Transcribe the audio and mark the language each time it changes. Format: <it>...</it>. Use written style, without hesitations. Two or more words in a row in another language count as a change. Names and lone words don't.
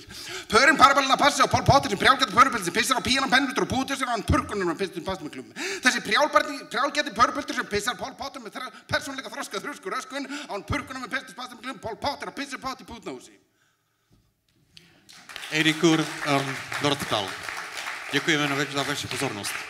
<is>Pörin parabalina passi og Pol Pot sem prjálgæti pörupilsir pissar á píanum pennipilsur og púðursir og hann purkunum og pistur pastmiklum. Þessi prjálgæti pörupilsir sem pissar Pol Pot með persónuleika þroska þrusku röskun án purkunum með pistur pastmiklum Pol Pot að pissa Pot í pútnahúsi. Eiríkur Örn Norðdahl.</is> <cs>Děkujeme za vaši pozornost.</cs>